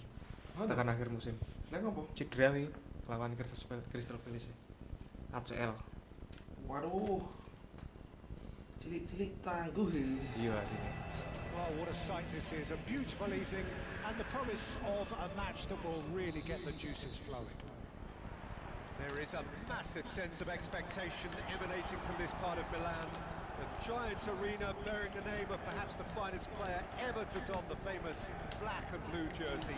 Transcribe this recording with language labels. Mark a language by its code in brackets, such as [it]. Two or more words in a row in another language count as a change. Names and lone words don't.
[jv] Tekan akhir musim. Lah ngopo? Cedera wi lawan Crystal Palace. ACL. Waduh. Cilik-cilik tangguh ini. Iya sini. [en] Well, what a sight this is. A beautiful evening and the promise of a match that will really get the juices flowing. There is a massive sense of expectation emanating from this part of Milan. The giant arena bearing the name of perhaps the finest player ever to don the famous black and blue jersey.